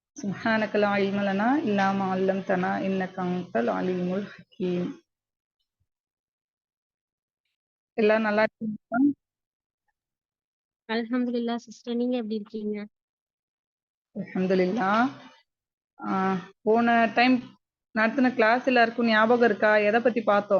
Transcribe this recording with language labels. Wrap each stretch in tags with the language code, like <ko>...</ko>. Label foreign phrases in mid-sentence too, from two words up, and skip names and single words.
<ar>سبحانك لا علم لنا إلا ما علمتنا إنك أنت العليم الحكيم.</ar> <ta>எல்லாம் நல்லா இருக்கீங்களா? அல்ஹம்துலில்லாஹ் சிஸ்டர், நீங்க எப்படி இருக்கீங்க? அல்ஹம்துலில்லாஹ். போன டைம் நடத்தின கிளாஸ் எல்லாருக்கும் ஞாபகம் இருக்கா? எதை பத்தி பார்த்தோம்?</ta>